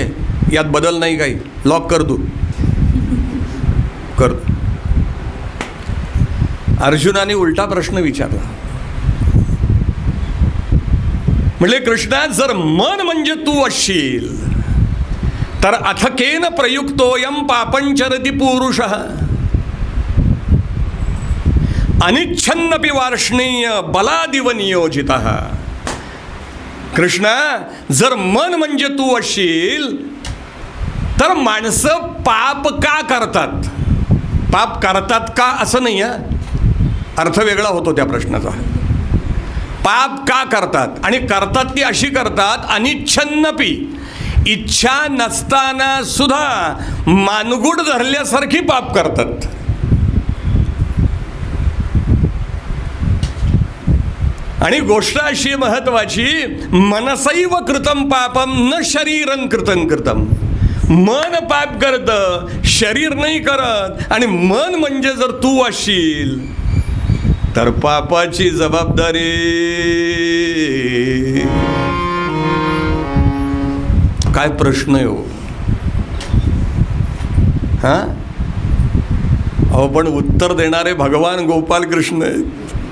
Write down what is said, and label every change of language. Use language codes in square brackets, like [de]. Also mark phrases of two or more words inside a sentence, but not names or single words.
[mr] यात बदल नाही काही? लॉक कर, तू कर. अर्जुनाने उलटा प्रश्न विचारला. म्हणजे कृष्णा, जर मन म्हणजे तू असशील तर [sa] अथकेन प्रयुक्तोयम पापंचरति पुरुषः अनिच्छन्नपि वार्ष्णेय बलादिव नियोजितः. [mr] कृष्णा, जर मन म्हणजे तू असशील तर माणसं पाप का करतात? पाप करतात का असं नाही आहे. अर्थ वेगळा होतो त्या प्रश्नाचा. पाप का करतात? आणि करतात ती अशी करतात, अनिच्छन्नपी, इच्छा नसताना सुद्धा मानगुड धरल्यासारखी पाप करतात. आणि गोष्ट अशी महत्वाची, [sa] मनसैव कृतं पापम न शरीरं कृतं कृतं. [mr] मन पाप करतं, शरीर नाही करत. आणि मन म्हणजे जर तू असशील तर पापाची जबाबदारी काय प्रश्न आहे हो. हा अहो, पण उत्तर देणारे भगवान गोपाल कृष्ण आहेत.